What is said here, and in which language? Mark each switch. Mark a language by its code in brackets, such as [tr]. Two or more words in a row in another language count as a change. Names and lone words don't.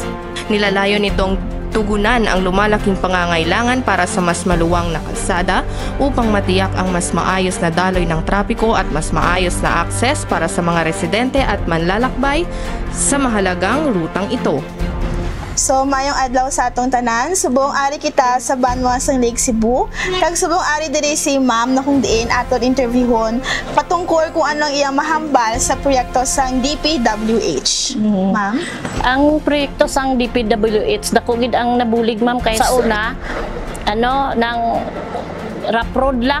[tl] Nilalayon nitong tugunan ang lumalaking pangangailangan para sa mas maluwang na kalsada upang matiyak ang mas maayos na daloy ng trapiko at mas maayos na akses para sa mga residente at manlalakbay sa mahalagang rutang ito. [hil] So, mayong adlaw sa atong tanan, subong ari kita sa Banwasang Lake Cebu. Kag subong ari diri si Ma'am na kung diin aton interviewon patungkol kung anong iyang mahambal sa proyekto sang DPWH. Ma'am? Ang proyekto sang DPWH dako gid ang nabulig, ma'am, kay sa una nang rough road lang.